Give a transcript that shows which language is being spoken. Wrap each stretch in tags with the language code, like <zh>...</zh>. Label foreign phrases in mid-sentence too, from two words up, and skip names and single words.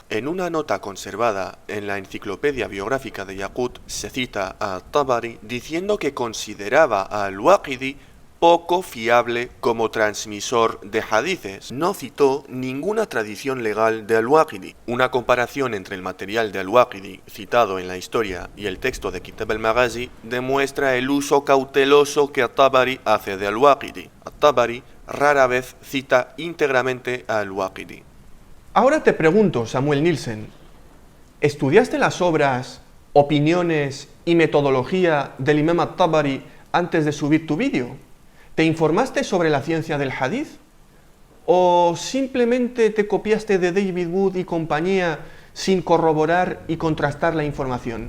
<es>En una nota conservada en la enciclopedia biográfica de Yaqut se cita a At-Tabari diciendo que consideraba a Al-Waqidi poco fiable como transmisor de hadices. No citó ninguna tradición legal de Al-Waqidi. Una comparación entre el material de Al-Waqidi citado en la historia y el texto de Kitab al-Maghazi demuestra el uso cauteloso que At-Tabari hace de Al-Waqidi. At-Tabari rara vez cita íntegramente a Al-Waqidi. Ahora te pregunto, Samuel Nielsen, ¿estudiaste las obras, opiniones y metodología del imam At-Tabari antes de subir tu vídeo? ¿Te informaste sobre la ciencia del hadith? ¿O simplemente te copiaste de David Wood y compañía sin corroborar y contrastar la información?</es>